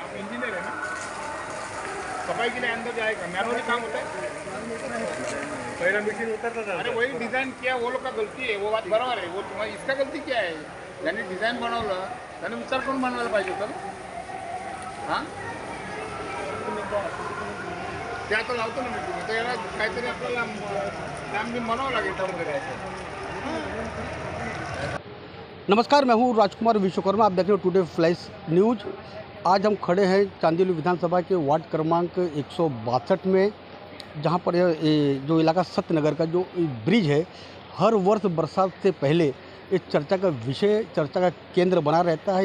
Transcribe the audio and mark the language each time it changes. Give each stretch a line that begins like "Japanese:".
Hindi: आप इंजीनियर है ना, सफाई के लिए अंदर जाएगा. मैनुअली काम होता है. पहला मशीन उतरता था. अरे वही डिज़ाइन किया वो लोग का गलती है. वो बात बराबर है. वो तुम्हारी इसका गलती क्या है?
Marathi: ज्यांनी डिझाईन बनवलं त्याने विचार करून बनवायला पाहिजे होतं. हां ते आता लावतो ना मी. तुम्ही तर याला काहीतरी आपल्याला काम बी म्हणावं लागेल त्यामध्ये.
Hindi: नमस्कार, मैं हूँ राजकुमार विश्वकर्मा. आप देख रहे हो टुडे फ्लैश न्यूज. आज हम खड़े हैं चांदील विधानसभा के वार्ड क्रमांक 162 में, जहाँ पर ये जो इलाका सत्यनगर का जो ब्रिज है, हर वर्ष बरसात से पहले इस चर्चा का विषय, चर्चा का केंद्र बना रहता है.